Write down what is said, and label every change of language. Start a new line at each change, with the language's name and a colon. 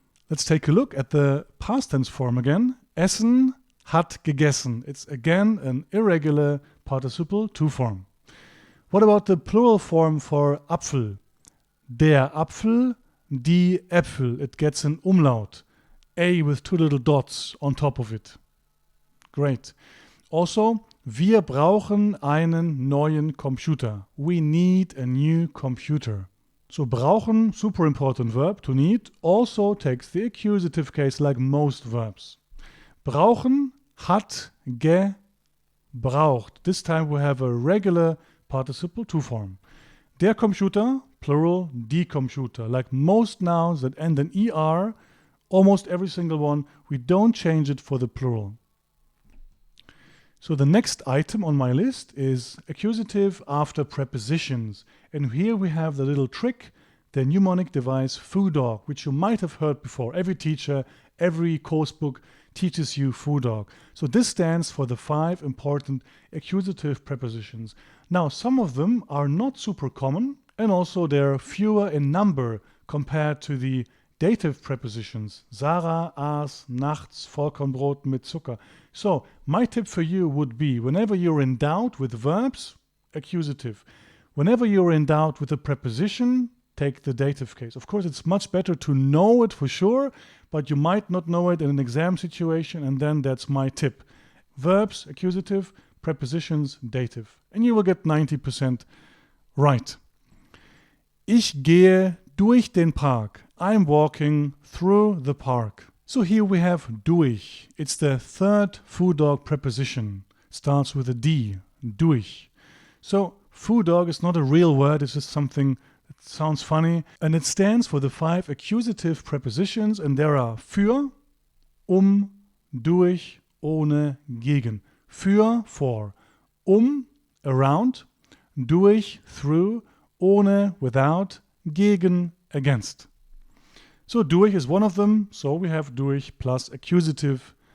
English: Let's take a look at the past tense form again.
German: Essen hat gegessen.
English: It's again an irregular participle to form. What about the plural form for Apfel?
German: Der Apfel, die Äpfel.
English: It gets an umlaut. A with 2 little dots on top of it. Great.
German: Also, wir brauchen einen neuen Computer.
English: We need a new computer. So brauchen, super important verb, to need, also takes the accusative case like most verbs.
German: Brauchen hat gebraucht.
English: This time we have a regular participle to form. Der Computer, plural,
German: die Computer.
English: Like most nouns that end in ER, almost every single one, we don't change it for the plural. So the next item on my list is accusative after prepositions. And here we have the little trick, the mnemonic device foo dog, which you might have heard before. Every teacher, every course book teaches you foo dog. So this stands for the 5 important accusative prepositions. Now, some of them are not super common, and also they're fewer in number compared to the dative prepositions.
German: Sarah aß nachts Vollkornbrot mit Zucker.
English: So, my tip for you would be, whenever you're in doubt with verbs, accusative. Whenever you're in doubt with a preposition, take the dative case. Of course, it's much better to know it for sure, but you might not know it in an exam situation, and then that's my tip. Verbs, accusative, prepositions, dative. And you will get 90% right.
German: Ich gehe durch den Park.
English: I'm walking through the park. So here we have durch. It's the 3rd foo dog preposition. Starts with a D. Durch. So foo dog is not a real word. It's just something that sounds funny. And it stands for the 5 accusative prepositions. And there are für, durch, ohne, gegen. Für, for. Around. Durch, through. Ohne, without. Gegen, against. So durch is one of them, so we have durch plus accusative.